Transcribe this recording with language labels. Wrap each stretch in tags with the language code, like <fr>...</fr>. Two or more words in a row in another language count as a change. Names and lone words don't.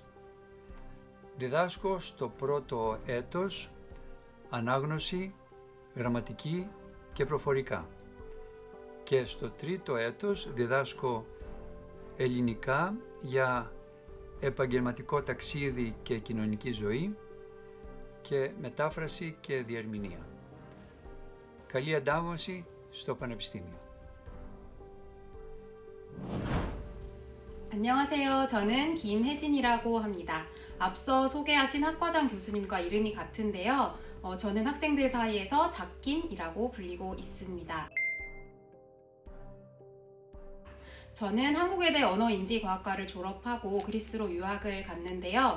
<el>Διδάσκω στο πρώτο έτος ανάγνωση, γραμματική και προφορικά και στο τρίτο έτος διδάσκω ελληνικά για επαγγελματικό ταξίδι και κοινωνική ζωή και μετάφραση και διερμηνία. Καλή αντάμωση στο Πανεπιστήμιο.</el> <ko>안녕하세요. 저는 김혜진이라고 합니다. 앞서 소개하신 학과장 교수님과 이름이 같은데요. 저는 학생들 사이에서 잡김이라고 불리고 있습니다. 저는 한국외대 언어인지과학과를 졸업하고 그리스로 유학을 갔는데요.</ko>